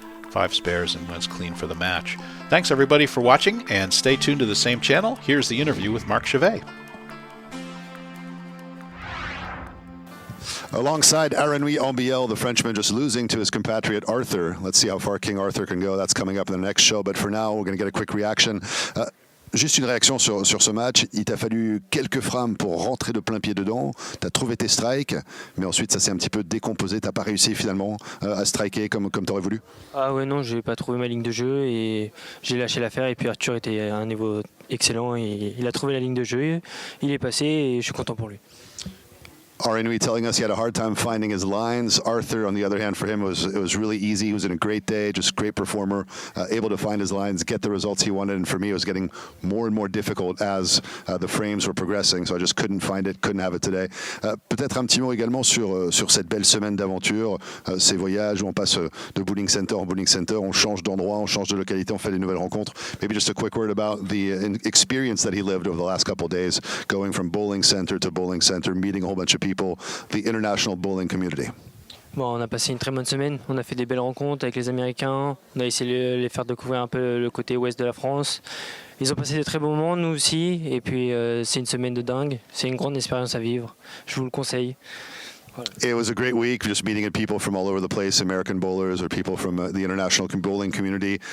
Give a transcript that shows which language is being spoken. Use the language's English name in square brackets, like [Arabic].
[English] 5 spares and wins clean for the match. Thanks everybody for watching, and stay tuned to the same channel. Here's the interview with Marc Chavet. Alongside Arenui, Ambiel, the Frenchman, just losing to his compatriot Arthur. Let's see how far King Arthur can go. That's coming up in the next show. But for now, we're going to get a quick reaction. [French] Juste une réaction sur ce match. Il t'a fallu quelques frames pour rentrer de plein pied dedans. Tu as trouvé tes strikes, mais ensuite ça s'est un petit peu décomposé. Tu n'as pas réussi finalement à striker comme tu aurais voulu. Ah ouais, non, j'ai pas trouvé ma ligne de jeu et j'ai lâché l'affaire. Et puis Arthur était à un niveau excellent et il a trouvé la ligne de jeu. Il est passé et je suis content pour lui. [English] Arenui telling us he had a hard time finding his lines. Arthur, on the other hand, for him, it was really easy. He was in a great day, just great performer, able to find his lines, get the results he wanted. And for me, it was getting more and more difficult as the frames were progressing. So I just couldn't find it, couldn't have it today. [French] Peut-être un petit mot également sur cette belle semaine d'aventure, ces voyages où on passe de bowling center en bowling center, on change d'endroit, on change de localité, on fait des nouvelles rencontres. [English] Maybe just a quick word about the experience that he lived over the last couple of days, going from bowling center to bowling center, meeting a whole bunch of people, the international bowling community. [French] Bon, on a passé une très bonne semaine, on a fait des belles rencontres avec les Américains, on a essayé de les faire découvrir un peu le côté ouest de la France. Ils ont passé de très bons moments, nous aussi, et puis c'est une semaine de dingue, c'est une grande expérience à vivre, je vous le conseille. [English] It was a great week, just meeting people from all over the place, American bowlers or people from the international bowling community.